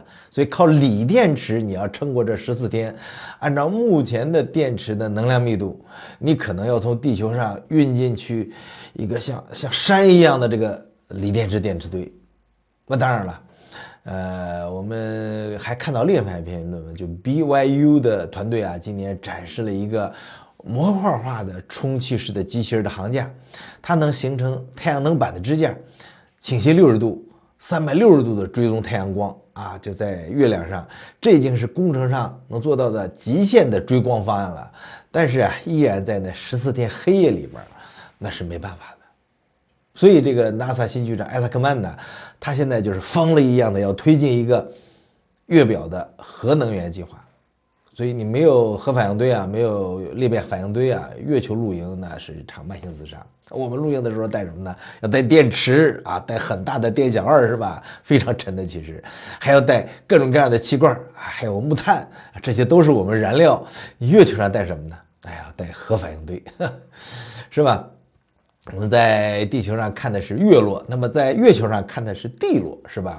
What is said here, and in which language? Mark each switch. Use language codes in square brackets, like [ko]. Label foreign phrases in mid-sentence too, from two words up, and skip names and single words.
[zh] 所以靠鋰電池你要撐過這14天，按照目前的電池的能量密度，你可能要從地球上運進去一個像山一樣的這個鋰電池堆。那當然了。我們還看到另外一篇論文，就 BYU 的團隊啊，今年展示了一個模塊化的充气式的機器人的航架，它能形成太陽能板的支架，傾斜60度、360度的追蹤太陽光啊，就在月亮上，這已經是工程上能做到的極限的追光方案了。但是啊，依然在那14天黑夜裡邊，那是沒辦法的。所以这個 NASA 新局長艾薩克曼呢，他現在就是瘋了一樣的要推進一個月表的核能源計劃。所以你沒有核反應堆啊，沒有裂變反應堆啊，月球露營那是一場慢性自殺。我們露營的時候帶什麼呢？要帶電池啊，帶很大的電小二是吧？非常沉的其實，還要帶各種各樣的氣罐，還有木炭，這些都是我們燃料。你月球上帶什麼呢？哎呀，帶核反應堆，是吧？我們在地球上看的是月落，那麼在月球上看的是地落，是吧？